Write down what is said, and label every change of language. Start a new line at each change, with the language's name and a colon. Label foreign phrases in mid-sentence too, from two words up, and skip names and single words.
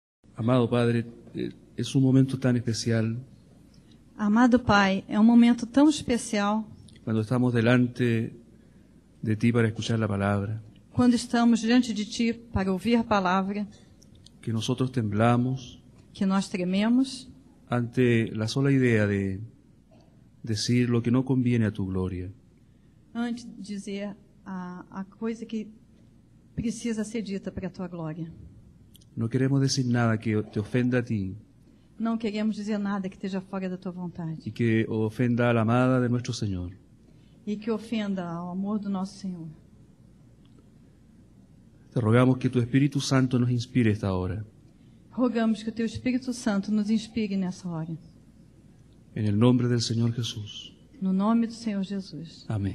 Spanish: Amado Padre, es un momento tan especial
Portuguese: Amado Pai, é um momento tão especial
Spanish: cuando estamos delante de Ti para escuchar la palabra,
Portuguese: quando estamos diante de Ti para ouvir a palavra,
Spanish: que nosotros temblamos
Portuguese: que nós trememos
Spanish: ante la sola idea de decir lo que no conviene a Tu gloria.
Portuguese: antes de dizer a coisa que precisa ser dita para a Tua glória.
Spanish: No queremos decir nada que te ofenda a Ti
Portuguese: Não queremos dizer nada que esteja fora da Tua vontade
Spanish: y que ofenda a la amada de nuestro Señor.
Portuguese: e que ofenda ao amor do nosso Senhor.
Spanish: Te rogamos que Tu Espíritu Santo nos inspire esta hora.
Portuguese: Rogamos que o Teu Espírito Santo nos inspire nessa hora.
Spanish: En el nombre del Señor Jesús.
Portuguese: No nome do Senhor Jesus.
Spanish: Amén.